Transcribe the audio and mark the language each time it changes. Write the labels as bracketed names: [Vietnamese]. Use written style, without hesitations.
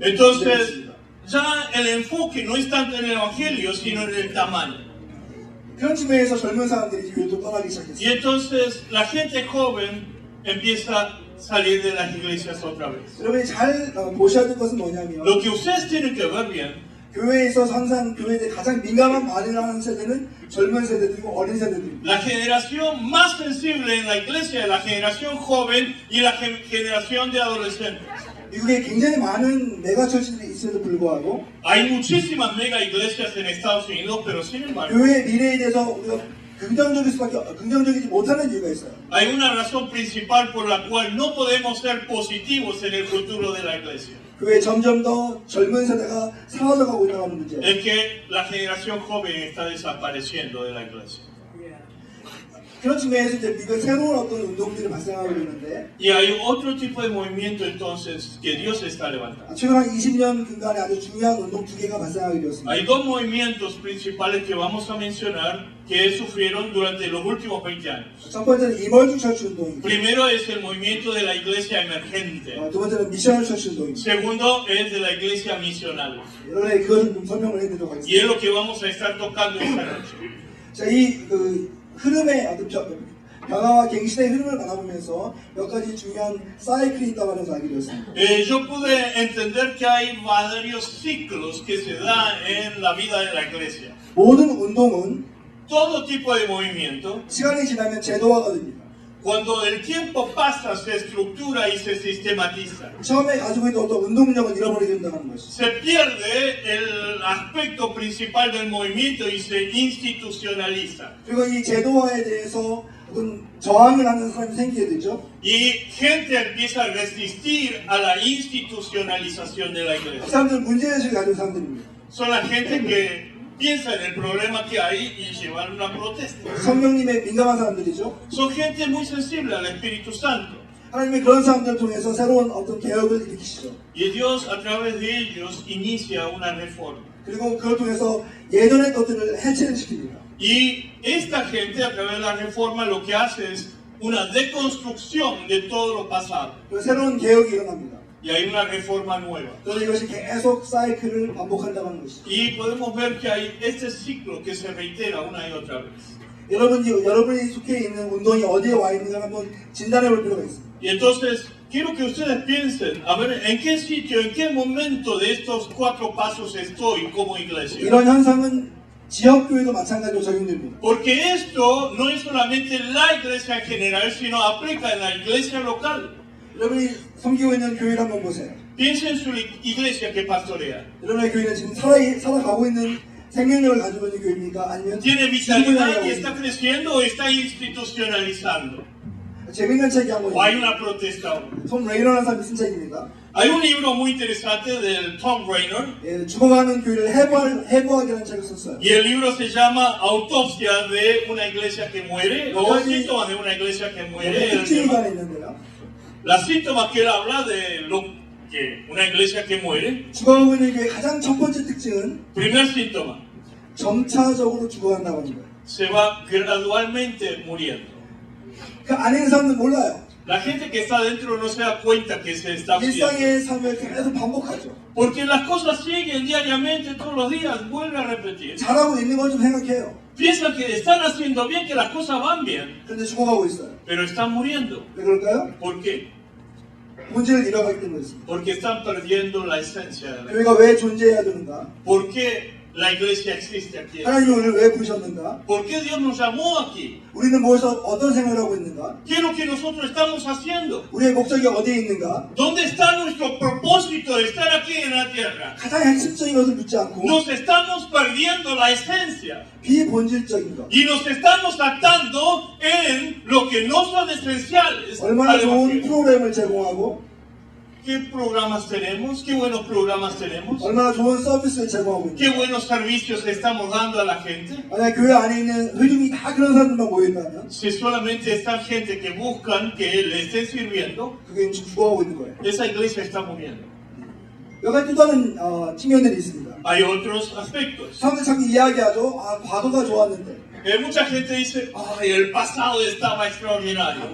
[Spanish] Entonces, ya el enfoque no es tanto en el evangelio, sino en el tamaño. [Korean] 그런 측면에서 젊은 사람들이 교회도 떠나기 시작했어요. [Spanish] entonces la gente joven empieza a salir de las iglesias otra vez. [Korean] 여러분이 잘 보셔야 될 것은 뭐냐면 [Spanish] Lo que ustedes tienen que ver bien [Korean] 교회에 있어서 항상 교회에 대해 가장 민감한 반응을 하는 세대는 젊은 세대들이고 어린 세대들입니다. [Spanish] La generación más sensible en la iglesia es la generación joven y la generación de adolescentes. [Korean] 미국에 굉장히 많은 메가처치들이 있음에도 불구하고 [Spanish] Hay muchísimas mega iglesias en Estados Unidos, pero sin embargo, [Korean] 교회의 미래에 대해서 우리가 긍정적이지 못하는 이유가 있어요. [Spanish] hay una razón principal por la cual no podemos ser positivos en el futuro de la iglesia. [Korean] 교회 점점 더 젊은 세대가 사라져가고 있다는 문제예요. [Spanish] Es que la generación joven está desapareciendo de la iglesia. [Korean] 그런 측면에서 이제 미국의 새로운 어떤 운동들이 발생하고 있는데 [Spanish] Y hay otro tipo de movimiento entonces que Dios está levantando. [Korean] 최근 한 20년간에 아주 중요한 운동 두 개가 발생하게 되었습니다. [Spanish] Hay dos movimientos principales que vamos a mencionar que sufrieron durante los últimos 20 años. [Korean] 첫 번째는 이멀징 처치 운동입니다. [Spanish] Primero es el movimiento de la iglesia emergente. [Korean] 두 번째는 미셔널 처치 운동입니다. [Spanish] Segundo es de la iglesia misional. [Korean] 여러분에게 그것을 좀 설명을 해드리도록 [Spanish] Y es [Korean] 하겠습니다. [Spanish] lo que vamos a estar tocando esta noche. [Korean] 자, 이 흐름의 어떤 변화와 갱신의 흐름을 바라보면서 몇 가지 중요한 사이클이 있다고 하면서 알게 되었습니다. [Spanish] Yo pude entender que hay varios ciclos que se dan en la vida de la iglesia. [Korean] 모든 운동은 [Spanish] Todo tipo de movimiento, [Korean] 시간이 지나면 제도화가 됩니다. [Spanish] cuando el tiempo pasa, se estructura y se sistematiza. [Korean] 처음에 가지고 있던 어떤 운동력을 잃어버리게 된다는 것이죠. [Spanish] Se pierde el aspecto principal del movimiento y se institucionaliza. [Korean] 그리고 이 제도화에 대해서 어떤 저항을 하는 사람이 생기게 되죠. [Spanish] Y gente empieza a resistir a la institucionalización de la [Korean] 그 사람들은 문제의식을 가진 사람들입니다. [Spanish] Son la gente que piensa en el problema que hay y llevan una protesta. [Korean] 성령님의 민감한 사람들이죠. [Spanish] Son gente muy sensible al Espíritu Santo. [Korean] 하나님이 그런 사람들을 통해서 새로운 어떤 개혁을 일으키시죠. [Spanish] Y Dios a través de ellos inicia una reforma. [Korean] 그리고 그걸 통해서 예전의 것들을 해체를 시킵니다. [Spanish] Y esta gente a través de la reforma lo que hace es una deconstrucción de todo lo pasado. [Korean] 그리고 새로운 개혁이 일어납니다. [Spanish] Y hay una reforma nueva. [Korean] 그래서 이것이 계속 사이클을 반복한다는 것이죠. [Spanish] Y podemos ver que hay este ciclo que se reitera una y otra vez. [Korean] 여러분이 속해 있는 운동이 어디에 와 있는가 한번 진단해 볼 필요가 있습니다. [Spanish] Y entonces, quiero que ustedes piensen, a ver, ¿en qué sitio, en qué momento de estos 4 pasos estoy como iglesia? [Korean] 이런 현상은 지역교회도 마찬가지로 적용됩니다. [Spanish] Porque esto no es solamente la iglesia en general, sino aplica en la iglesia local. [Korean] 여러분이 섬기고 있는 교회를 한번 보세요. [Spanish] Piensen en su iglesia que pastorea. [Korean] 여러분의 교회는 지금 살아가고 있는 생명력을 가지고 있는 교회입니까? 아니면 [Spanish] ¿Tiene vitalidad y [Korean] 있는 [Spanish] está creciendo o está institucionalizando? [Korean] 재밌는 책이 한 권 [Spanish] ¿O hay [Korean] 있습니다. [Spanish] una protesta ahora? [Korean] 톰 레이너라는 사람이 쓴 책입니다. [Spanish] Hay un libro muy interesante del Tom Rainer [Korean] 예, 죽어가는 교회를 해부하기라는 책을 썼어요. [Spanish] y el libro se llama Autopsia de una iglesia que muere o síntomas de una iglesia que muere. [Korean] 특징이 하나 있는데요. [Spanish] Las síntomas que él habla de lo que una iglesia que muere. [Korean] 죽어가고 있는 교회의 가장 첫 번째 특징은 [Spanish] Primer síntoma, [Korean] 점차적으로 죽어간다고 하는 거예요. [Spanish] se va gradualmente muriendo. [Korean] 그 안에 있는 사람들은 몰라요. [Spanish] La gente que está adentro no se da cuenta que se está muriendo. [Korean] 일상의 삶을 계속 반복하죠. [Spanish] Porque las cosas siguen diariamente, todos los días, vuelve a repetir. [Korean] 잘하고 있는 걸 좀 생각해요. [Spanish] Piensan que están haciendo bien, que las cosas van bien, [Korean] 그런데 죽어가고 있어요. [Spanish] pero están muriendo. [Korean] 왜 그럴까요? [Spanish] ¿Por qué? [Korean] 본질을 잃어가기 때문이었습니다. [Spanish] Porque están perdiendo la esencia de la iglesia. [Korean] 교회가 왜 존재해야 되는가? [Spanish] ¿Por qué la iglesia existe aquí? [Korean] 하나님이 우리를 왜 부르셨는가? [Spanish] ¿Por qué Dios nos llamó aquí? [Korean] 우리는 무엇에서 어떤 생활을 하고 있는가? [Spanish] ¿Qué es lo que nosotros estamos haciendo? [Korean] 우리의 목적이 어디에 있는가? [Spanish] ¿Dónde está nuestro propósito de estar aquí en la tierra? [Korean] 가장 핵심적인 것을 묻지 않고 [Spanish] Nos estamos perdiendo la esencia [Korean] 비본질적인 것. [Spanish] y nos estamos atando en lo que no son esenciales. [Korean] 얼마나 [Spanish] al [Korean] 좋은 [Spanish] evangelio. [Korean] 프로그램을 제공하고 [Spanish] ¿Qué programas tenemos? ¿Qué buenos programas tenemos? [Korean] 얼마나 좋은 서비스를 제공하고 [Spanish] ¿Qué [Korean] 있는가? [Spanish] buenos servicios estamos dando a la gente? [Korean] 만약 교회 안에 있는 흐름이 다 그런 사람들만 모여있다면 [Spanish] Si solamente está gente que buscan que le estén sirviendo, [Korean] 그게 죽어가고 있는 거예요. [Spanish] esa iglesia está muriendo. [Korean] 몇 가지 또 다른 측면들이 있습니다. [Spanish] Hay otros aspectos. [Korean] 사람들 자꾸 이야기하죠. 과거가 좋았는데 [Spanish] Mucha gente dice, ay, el pasado estaba extraordinario.